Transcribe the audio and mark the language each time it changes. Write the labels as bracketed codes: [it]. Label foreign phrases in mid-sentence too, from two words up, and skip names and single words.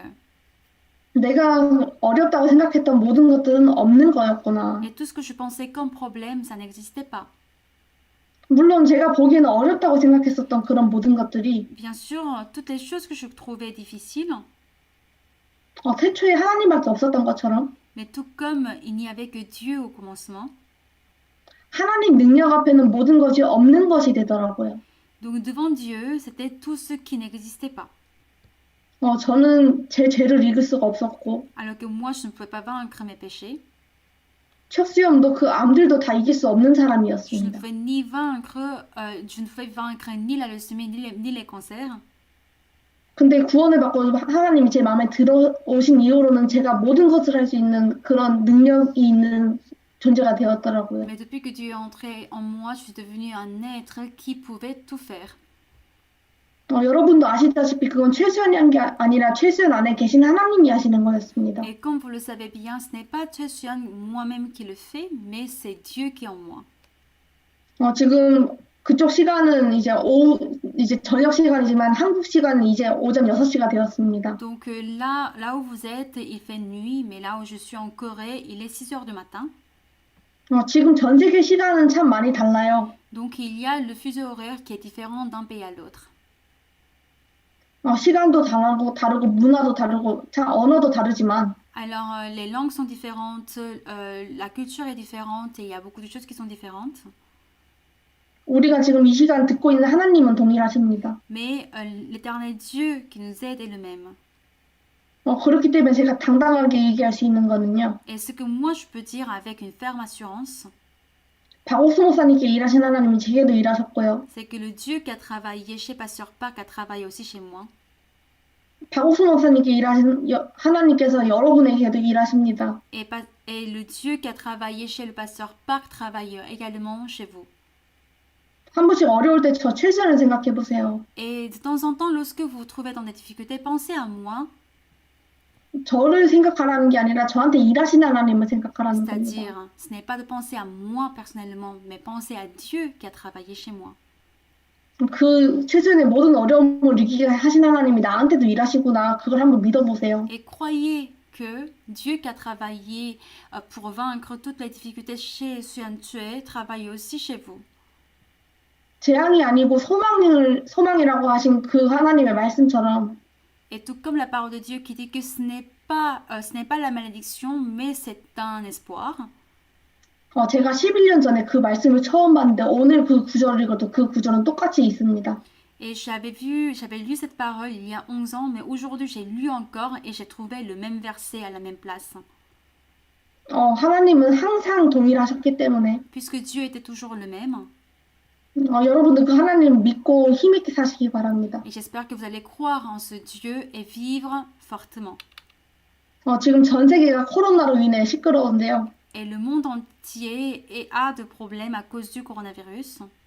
[ko] 내가 어렵다고 생각했던 모든 것들은 없는 거였구나. [fr] Et tout ce que je pensais comme problème, ça n'existait pas. [ko] 물론 제가 보기에는 어렵다고 생각했었던 그런 모든 것들이 [fr] Bien sûr, toutes les choses que je trouvais difficiles, [ko] 태초에 하나님밖에 없었던 것처럼 [fr] mais tout comme il n'y avait que Dieu au commencement, [ko] 하나님 능력 앞에는 모든 것이 없는 것이 되더라고요. [fr] donc devant Dieu, c'était tout ce qui n'existait pas. [ko] 저는 제 죄를 읽을 수가 없었고, [fr] alors que moi, je ne pouvais pas vaincre mes péchés. [ko] 첫 그 암들도 다 이길 수 없는 [fr] Je ne [ko] 사람이었습니다. [fr] pouvais ni vaincre, je ne pouvais vaincre ni la leucémie, ni les cancers. [ko] 근데 구원을 받고 하나님이 제 마음에 들어오신 이후로는 제가 모든 것을 할 수 있는 그런 능력이 있는 존재가 되었더라고요. [fr] Mais depuis que Dieu est entré en moi, je suis devenue un être qui pouvait tout faire. [ko] 여러분도 아시다시피 그건 최수연이 게 아니라 최수연 안에 계신 하나님이 하시는 거였습니다. [fr] Et comme vous le savez bien, ce n'est pas Cheshuan moi-même qui le fait, mais c'est Dieu qui est en moi. [ko] 지금 그쪽 시간은 이제 저녁 시간이지만 한국 시간은 이제 오전 6시가 되었습니다. [fr] Donc là où vous êtes, il fait nuit, mais là où je suis en Corée, il est 6 heures du matin. [ko] 지금 전 세계 시간은 참 많이 달라요. [fr] Donc il y a le fuseau horaire qui est différent d'un pays à l'autre. [ko] 시간도 다르고 문화도 다르고 언어도 다르지만 [fr] Alors les langues sont différentes, la culture est différente et il y a beaucoup de choses qui sont différentes. [ko] 우리가 지금 이 시간 듣고 있는 하나님은 동일하십니다. [fr] Mais l'éternel Dieu qui nous aide est le même. [ko] 그렇기 때문에 제가 당당하게 얘기할 수 있는 거는요. [fr] Et ce que moi je peux dire avec une ferme assurance, [ko] 박옥수 목사님께 일하신 하나님이 제게도 일하셨고요. [fr] c'est que le Dieu qui a travaillé chez Pasteur Park a travaillé aussi chez moi. [ko] 박옥수 목사님께 일하신 하나님께서 여러분에게도 일하십니다. [fr] Et le Dieu qui a travaillé chez le Pasteur Park travaille également chez vous. [ko] 한 번씩 어려울 때 저 최선을 생각해 보세요. [fr] Et de temps en temps, lorsque vous vous trouvez dans des difficultés, pensez à moi. [ko] 저를 생각하라는 게 아니라 저한테 일하신 하나님을 생각하라는 겁니다. [fr] C'est-à-dire, ce n'est pas de penser à moi personnellement, mais penser à Dieu qui a travaillé chez moi. [ko] 그 최선의 모든 어려움을 이기게 하신 하나님이 나한테도 일하시구나. 그걸 한번 믿어보세요. [fr] Et croyez que Dieu qui a travaillé pour vaincre toutes les difficultés chez Suan Tue travaille aussi chez vous. [ko] 재앙이 아니고 소망이라고 하신 그 하나님의 말씀처럼 [fr] Et tout comme la parole de Dieu qui dit que ce n'est pas la malédiction, mais c'est un espoir. [ko] 제가 11년 전에 그 말씀을 처음 봤는데 오늘 그 구절을 읽어도 그 구절은 똑같이 있습니다. [fr] Et j'avais lu cette parole il y a 11 ans, mais aujourd'hui j'ai lu encore et j'ai trouvé le même verset à la même place. [ko] 하나님은 항상 동일하셨기 때문에 [fr] Puisque Dieu était toujours le même. [ko] 여러분들 그 하나님 믿고 힘있게 사시기 바랍니다. [fr] Et j'espère que vous allez croire en ce Dieu et vivre fortement. [ko] 지금 전 세계가 코로나로 인해 시끄러운데요. [fr] Et le monde entier a de problèmes à cause du coronavirus.